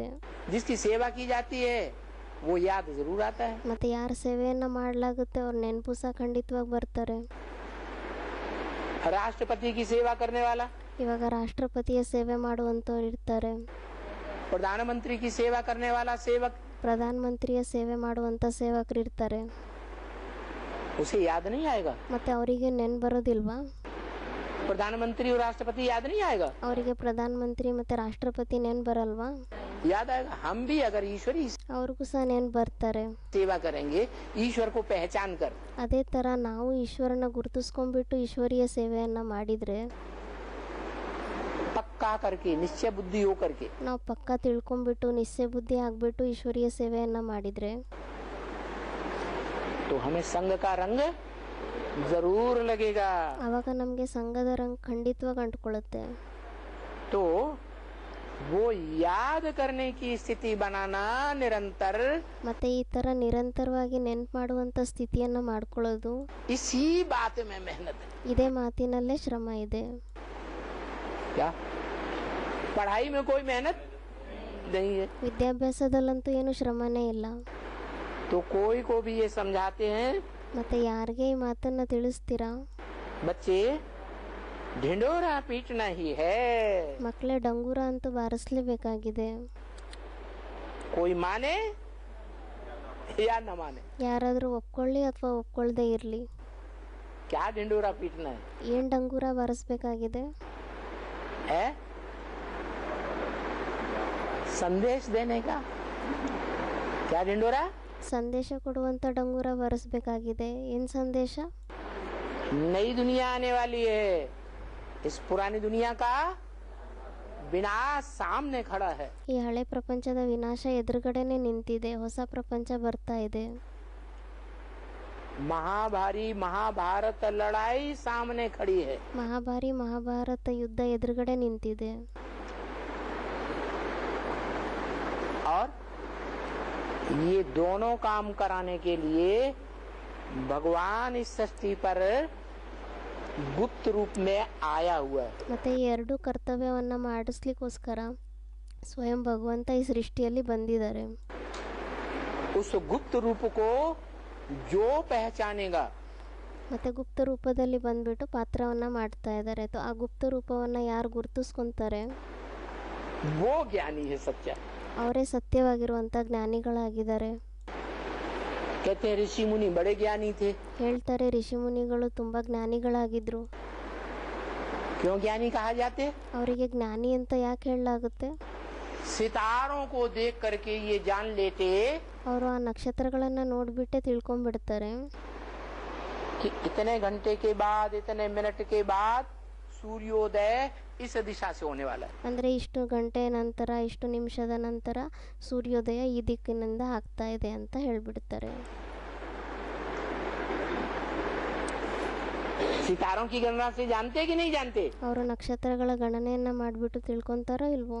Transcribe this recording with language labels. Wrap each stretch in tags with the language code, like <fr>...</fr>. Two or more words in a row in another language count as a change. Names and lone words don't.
<hi>जिसकी सेवा की जाती है वो याद जरूर आता है.</hi> <kn>ಮತ್ತು ಯಾರ ಸೇವೆಯನ್ನು ಮಾಡಲಾಗುತ್ತೆ ಅವ್ರ ನೆನಪು ಸಹ ಖಂಡಿತವಾಗಿ ಬರ್ತಾರೆ.</kn> <hi>राष्ट्रपति की सेवा करने वाला,</hi> <kn>ಇವಾಗ ರಾಷ್ಟ್ರಪತಿಯ ಸೇವೆ ಮಾಡುವಂಥವ್ರು ಇರ್ತಾರೆ,</kn> <hi>प्रधानमंत्री की सेवा करने वाला सेवक,</hi> <kn>ಪ್ರಧಾನ ಮಂತ್ರಿಯ ಸೇವೆ ಮಾಡುವಂಥ ಸೇವಕರು ಇರ್ತಾರೆ.</kn> <hi>उसे याद नहीं आएगा?</hi> <kn>ಮತ್ತು ಅವರಿಗೆ ನೆನ್ಪು ಬರೋದಿಲ್ವಾ?</kn> <hi>प्रधानमंत्री और राष्ट्रपति याद नहीं आएगा?</hi> <kn>ಅವರಿಗೆ ಪ್ರಧಾನ ಮಂತ್ರಿ ಮತ್ತು ರಾಷ್ಟ್ರಪತಿ ನೆನ್ಪು ಬರಲ್ವಾ?</kn> <hi>याद आएगा. हम भी अगर ईश्वरी</hi> <kn>ಅವ್ರಿಗೂ ಸಹ ನೆನ್ಪು ಬರ್ತಾರೆ.</kn> <hi>सेवा करेंगे, ईश्वर को पहचान कर,</hi> <kn>ಅದೇ ಥರ ನಾವು ಈಶ್ವರನ ಗುರುತಿಸ್ಕೊಂಡ್ಬಿಟ್ಟು ಈಶ್ವರೀಯ ಸೇವೆಯನ್ನು ಮಾಡಿದರೆ,</kn> <hi>पक्का करके निश्चय बुद्धि हो करके,</hi> <kn>ನಾವು ಪಕ್ಕ ತಿಳ್ಕೊಂಡ್ಬಿಟ್ಟು ನಿಶ್ಚಯ ಬುದ್ಧಿ ಆಗಿಬಿಟ್ಟು ಈಶ್ವರೀಯ ಸೇವೆಯನ್ನು ಮಾಡಿದರೆ,</kn> <hi>तो हमें संघ का रंग जरूर लगेगा.</hi> <kn>ಆವಾಗ ನಮಗೆ ಸಂಘದ ರಂಗ್ ಖಂಡಿತವಾಗಿ ಅಂಟ್ಕೊಳ್ಳುತ್ತೆ.</kn> <hi>तो वो याद करने की स्थिति बनाना निरंतर,</hi> <kn>ಮತ್ತೆ ಈ ಥರ ನಿರಂತರವಾಗಿ ನೆನ್ಪು ಮಾಡುವಂಥ ಸ್ಥಿತಿಯನ್ನು ಮಾಡ್ಕೊಳ್ಳೋದು,</kn> <hi>इसी बात में मेहनत है.</hi> <kn>ಇದೇ ಮಾತಿನಲ್ಲೇ ಶ್ರಮ ಇದೆ.</kn> <hi>क्या पढ़ाई में कोई मेहनत नहीं है?</hi> <kn>ವಿದ್ಯಾಭ್ಯಾಸದಲ್ಲಂತೂ ಏನು ಶ್ರಮನೇ ಇಲ್ಲ.</kn> <hi>तो कोई को भी ये समझाते हैं,</hi> <kn>ಮತ್ತೆ ಯಾರಿಗೆ ಈ ಮಾತನ್ನು ತಿಳಿಸ್ತೀರಾ?</kn> <hi>बच्चे ढिंडोरा पीटना ही है.</hi> <kn>ಮಕ್ಕಳೇ ಡಂಗೂರ ಅಂತೂ ಬಾರಿಸ್ಲೇಬೇಕಾಗಿದೆ.</kn> <hi>कोई माने या न माने,</hi> <kn>ಯಾರಾದರೂ ಒಪ್ಕೊಳ್ಳಿ ಅಥವಾ ಒಪ್ಕೊಳ್ದೇ ಇರಲಿ,</kn> <hi>क्या ढिंडोरा पीटना</hi> <kn>ಏನು ಡಂಗೂರ ಬಾರಿಸ್ಬೇಕಾಗಿದೆ?</kn> <hi>है? संदेश देने का क्या ढिंडोरा?</hi> <kn>ಸಂದೇಶ ಕೊಡುವಂಥ ಡಂಗೂರ ಬಾರಿಸ್ಬೇಕಾಗಿದೆ. ಏನು ಸಂದೇಶ?</kn> <hi>नई दुनिया आने वाली है, इस पुरानी दुनिया का विनाश सामने खड़ा है।</hi> <kn>ಈ ಹಳೆ ಪ್ರಪಂಚದ ವಿನಾಶ ಎದುರುಗಡೆನೆ ನಿಂತಿದೆ, ಹೊಸ ಪ್ರಪಂಚ ಬರ್ತಾ ಇದೆ.</kn> <hi>महाभारी महाभारत लड़ाई सामने खड़ी है।</hi> <kn>ಮಹಾಭಾರಿ ಮಹಾಭಾರತ ಯುದ್ಧ ಎದುರುಗಡೆ ನಿಂತಿದೆ.</kn> <hi>और ये दोनों काम कराने के लिए भगवान इस सृष्टि पर गुप्त रूप में आया हुआ है।</hi> <kn>ಮತ್ತೆ ಈ ಎರಡು ಕರ್ತವ್ಯವನ್ನ ಮಾಡಿಸ್ಲಿಕ್ಕೋಸ್ಕರ ಸ್ವಯಂ ಭಗವಂತ ಈ ಸೃಷ್ಟಿಯಲ್ಲಿ ಬಂದಿದ್ದಾರೆ.</kn> <hi>उस गुप्त रूप को जो पहचानेगा,</hi> <kn>ಮತ್ತೆ ಗುಪ್ತ ರೂಪದಲ್ಲಿ ಬಂದ್ಬಿಟ್ಟು ಪಾತ್ರವನ್ನ ಮಾಡ್ತಾ ಇದ್ದಾರೆ. ಆ ಗುಪ್ತ ರೂಪವನ್ನ ಯಾರು ಗುರುತಿಸ್ಕೊಂತಾರೆ</kn> <hi>वो ज्ञानी है सच्चा।</hi> <kn>ಅವರೇ ಸತ್ಯವಾಗಿರುವಂತ ಜ್ಞಾನಿಗಳಾಗಿದ್ದಾರೆ.</kn> <hi>कहते हैं ऋषि मुनि बड़े ज्ञानी थे।</hi> <kn>ಹೇಳ್ತಾರೆ ಋಷಿ ಮುನಿಗಳು ತುಂಬಾ ಜ್ಞಾನಿಗಳಾಗಿದ್ರು.</kn> <hi>क्यों ज्ञानी कहा जाते?</hi> <kn>ಅವರಿಗೆ ಜ್ಞಾನಿ ಅಂತ ಯಾಕೆ ಹೇಳಲಾಗುತ್ತೆ?</kn> <hi>सितारों को देख करके ये जान लेते</hi> <kn>ಅವರು ಆ ನಕ್ಷತ್ರಗಳನ್ನ ನೋಡ್ಬಿಟ್ಟೆ ತಿಳ್ಕೊಂಡ್ಬಿಡ್ತಾರೆ</kn> <hi>कि इतने घंटे के बाद, इतने मिनट के बाद सूर्योदय इस दिशा से होने वाला है।</hi> <kn>ಅಂದ್ರೆ ಇಷ್ಟು ಗಂಟೆ ನಂತರ, ಇಷ್ಟು ನಿಮಿಷದ ನಂತರ ಸೂರ್ಯೋದಯ ಈ ದಿಕ್ಕಿನಿಂದ ಆಗ್ತಾ ಇದೆ ಅಂತ ಹೇಳ್ಬಿಡ್ತಾರೆ.</kn> <hi>सितारों की गणना से जानते कि नहीं जानते?</hi> <kn>ಅವರು ನಕ್ಷತ್ರಗಳ ಗಣನೆಯನ್ನ ಮಾಡ್ಬಿಟ್ಟು ತಿಳ್ಕೊಂತಾರೋ ಇಲ್ವೋ?</kn>